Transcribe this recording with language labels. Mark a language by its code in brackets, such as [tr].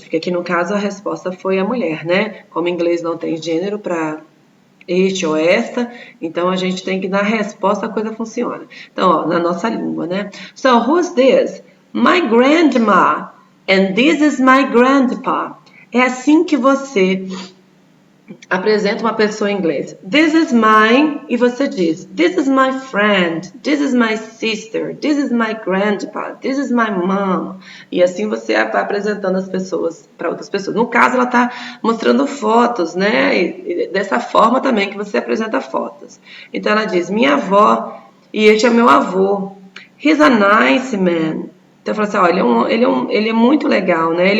[pt] Porque aqui no caso a resposta foi a mulher, né? Como em inglês não tem gênero para este ou esta, então a gente tem que dar resposta, a coisa funciona. Então, ó, na nossa língua, né? [en] So, who's this? My grandma. And this is my grandpa. [pt] É assim que você apresenta uma pessoa em inglês. [en] This is mine, [pt] e você diz, [en] this is my friend, this is my sister, this is my grandpa, this is my mom. [pt] E assim você vai apresentando as pessoas para outras pessoas. No caso, ela está mostrando fotos, né? E dessa forma também que você apresenta fotos. Então ela diz, minha avó, e este é meu avô. [en] He's a nice man. [pt] Então fala assim, ó, ele é muito legal, né?